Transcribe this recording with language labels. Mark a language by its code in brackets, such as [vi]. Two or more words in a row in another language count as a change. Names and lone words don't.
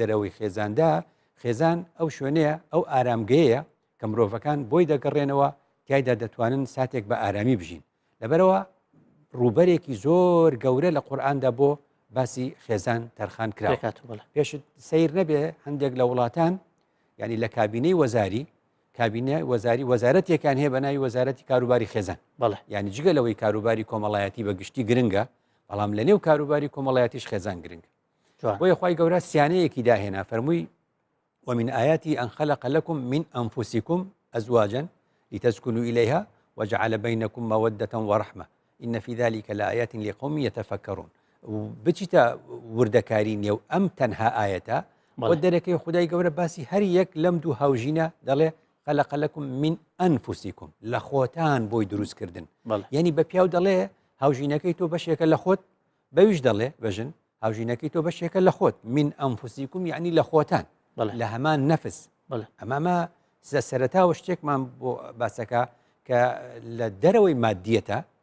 [ckb] دەرەوەی خێزاندا خێزان ئەو شوێنەیە ئەو ئارامگەیە کە مرۆڤەکان بۆی دەگەڕێنەوە تایدا دەتوانن ساتێک بە ئارامی بژین لەبەرەوە ڕووبەرێکی زۆر گەورە لە قورئاندا بۆ باسی خێزان تەرخان کرا پێشت سیر نەبێ هەندێک لە وڵاتان ینی لە کابینەی وەزاری کابینە وەزاری وەزارەتێکان هەیە بە ناوی وەزارەتی کاروباری خێزان ینی جگە لەوەی کاروباری کۆمەڵایەتی بەگشتی گرنگە بەڵام لە نێو کاروباری کۆمەڵایەتیش خێزان گرنگە بۆیە خوای گەورە سیانەیەکی داهێنا فەرمووی [ar] ومن آياته أن خلق لكم من أنفسكم أزواجا لتسكنوا إليها وجعل بينكم مودة ورحمة إن في ذلك لآيات لقوم يتفكرون [ckb] بچیتە وردەکاری نێو ئەم تەنها ئاەتە بۆ دەرەکەی خودای گەورە باسی هەر یەک لەم دوو هاوژینە دەڵێ [ar] خەلق لەکم من ئەنفوسیکم [ckb] لە خۆتان بۆی دروستکردن یعنی بە پیاو دەڵێ هاوژینەکەی تۆ بەشێکە لە خۆت بەویش دەڵێ بەژن هاوژینەکەی تۆ بەشێکە لە خۆت [ar] من ئەنفوسیکم [ckb] یعنی لە خۆتان لە هەمان نەفس ئەمامە سەرەتاوە شتێکمان بۆ باسەکە کە لە دەرەوەی مادیەتە